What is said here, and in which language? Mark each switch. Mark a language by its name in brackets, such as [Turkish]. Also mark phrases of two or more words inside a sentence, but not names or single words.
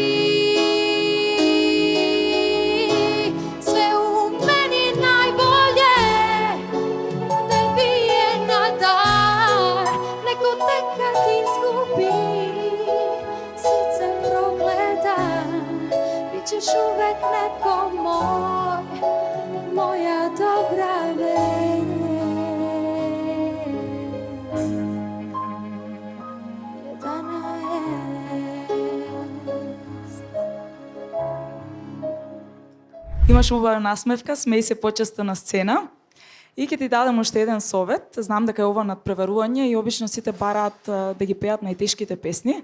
[Serbian] Sve u meni najbolje, tebi je na dar, neko te kad izgubi, još uvek neko moj, moja dobra vest. [Macedonian] Имаш убава насмевка, смеј се почесто на сцена. И ќе ти дадам уште еден совет. Знам дека е ова надпреварување и обично сите бараат да ги пеат најтешките песни.